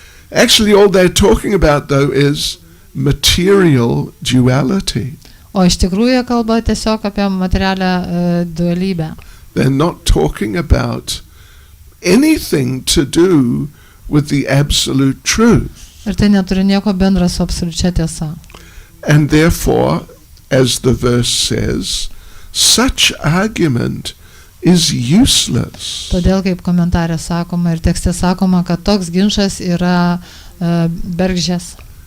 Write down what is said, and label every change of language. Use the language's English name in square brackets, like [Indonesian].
[English] Actually, all they're talking about, though, is material duality. [Lithuanian] O iš tikrųjų jie kalba tiesiog apie materialią dualybę. [English] They're not talking about anything to do with the absolute truth. [Lithuanian] Ir tai neturi nieko bendra su absoliučia tiesa. [English] And therefore, as the verse says, such argument is useless. [Lithuanian] Todėl kaip komentarė sakoma ir tekste sakoma, kad toks ginčas yra bergždžias.